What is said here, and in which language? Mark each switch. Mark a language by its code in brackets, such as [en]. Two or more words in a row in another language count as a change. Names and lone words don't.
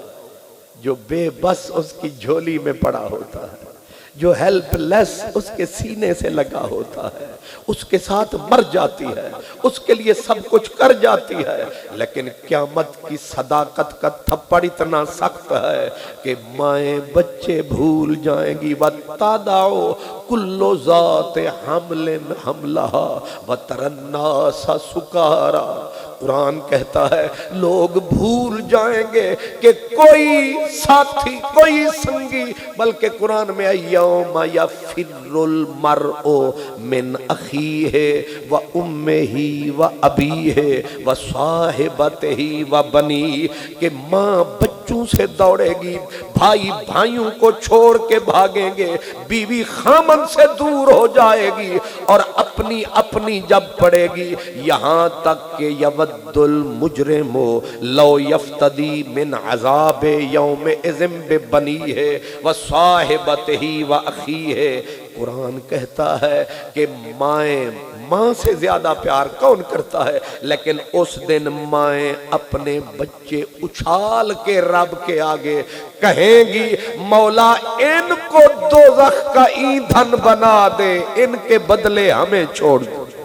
[hi] जो बेबस उसकी झोली में पड़ा होता है, जो हेल्पलेस उसके सीने से लगा होता है, उसके साथ मर जाती है, उसके लिए सब कुछ कर जाती है। लेकिन क़यामत की सदाकत का थप्पड़ इतना सख्त है कि माएं बच्चे भूल जाएंगी। [ar] وتضع كل ذات حمل حملها وترى الناس سكارى. [hi] कुरान कहता है लोग भूल जाएंगे कि कोई साथी कोई संगी, बल्कि कुरान में [ar] يوم يفر المرء من أخيه وأمه وأبيه وصاحبته وبني, [hi] कि माँ बच्चों से दौड़ेगी, भाई भाइयों को छोड़ के भागेंगे, बीवी खामन से दूर हो जाएगी और अपनी अपनी जब पड़ेगी। यहाँ तक के [ar] يود المجرم لو يفتدي من عذاب يومئذ ببنيه وصاحبته وأخيه. [hi] कुरान कहता है कि माँ से ज्यादा प्यार कौन करता है? लेकिन उस दिन माएं अपने बच्चे उछाल के रब के आगे कहेंगी मौला इनको दोज़ख का ईंधन बना दे, इनके बदले हमें छोड़ दो।